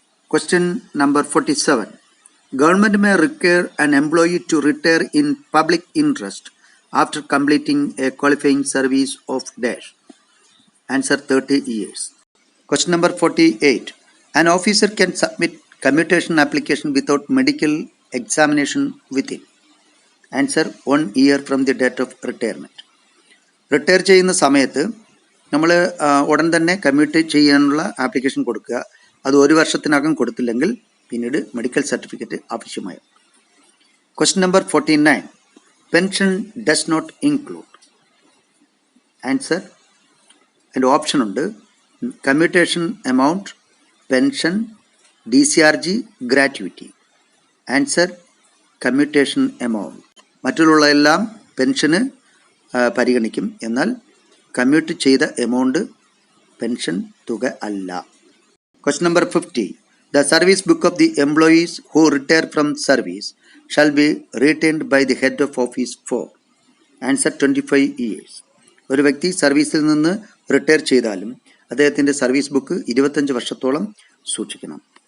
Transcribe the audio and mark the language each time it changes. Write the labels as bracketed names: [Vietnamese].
[English] Question number 47. Government may require an employee to retire in public interest after completing a qualifying service of dash. Answer: 30 years. Question number 48. An officer can submit commutation application without medical examination within. Answer: 1 year from the date of retirement. [Malayalam] Retire ചെയ്യുന്ന സമയത്ത് നമ്മൾ ഉടൻ തന്നെ commute ചെയ്യാനുള്ള application കൊടുക്കുക. അത് 1 വർഷത്തിനകം കൊടുത്തില്ലെങ്കിൽ പിന്നീട് മെഡിക്കൽ സർട്ടിഫിക്കറ്റ് ആവശ്യമായി. [English] Question number 49. Pension does not include. [Malayalam] Answer: അതിൻ്റെ ഓപ്ഷൻ ഉണ്ട്: commutation amount, pension, DCRG, gratuity. Answer: commutation amount. മറ്റുള്ള എല്ലാം പെൻഷന് പരിഗണിക്കും, എന്നാൽ കമ്മ്യൂട്ട് ചെയ്ത എമൗണ്ട് പെൻഷൻ തുക അല്ല. [English] Question number 50. The service book of the employees who retire from service shall be retained by the head of office for. Answer: 25 years. [Malayalam] ഒരു വ്യക്തി സർവീസിൽ നിന്ന് റിട്ടയർ ചെയ്താലും അദ്ദേഹത്തിൻ്റെ സർവീസ് ബുക്ക് 25 വർഷത്തോളം സൂക്ഷിക്കണം.